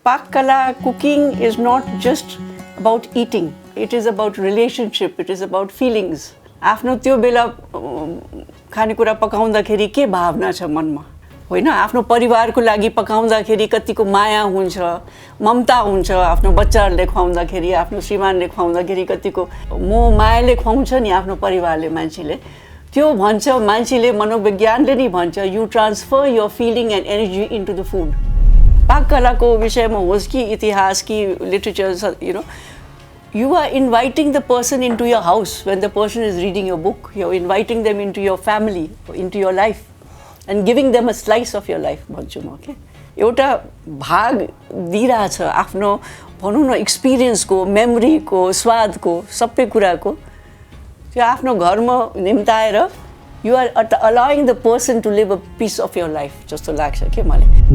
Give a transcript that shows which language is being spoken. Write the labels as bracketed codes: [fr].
[en] Pakala cooking is not just about eating. It is about relationship. It is about feelings. [ne] आफ्नो त्यो बेला खानेकुरा पकाउँदाखेरि के भावना छ मनमा होइन आफ्नो परिवारको लागि पकाउँदाखेरि कतिको माया हुन्छ ममता हुन्छ आफ्नो बच्चाहरुले खुवाउँदाखेरि आफ्नो श्रीमानले खुवाउँदाखेरि कतिको मोह मायाले खुवाउँछ नि आफ्नो परिवारले मान्छेले त्यो भन्छ मान्छेले मनोविज्ञानले नि भन्छ [en] you transfer your feeling and energy into the food [ne] पाककलाको विषयमा होस् कि इतिहास कि literature [en] You know you are inviting the person into your house when the person is reading your book. You're inviting them into your family, into your life, and giving them a slice of your life. Okay? [ne] एउटा भाग दिइरहेछ आफ्नो भनौँ न एक्सपिरियन्सको मेमोरीको स्वादको सबै कुराको त्यो आफ्नो घरमा निम्ताएर [en] you are allowing the person to live a piece of your life [ne] जस्तो लाग्छ के मलाई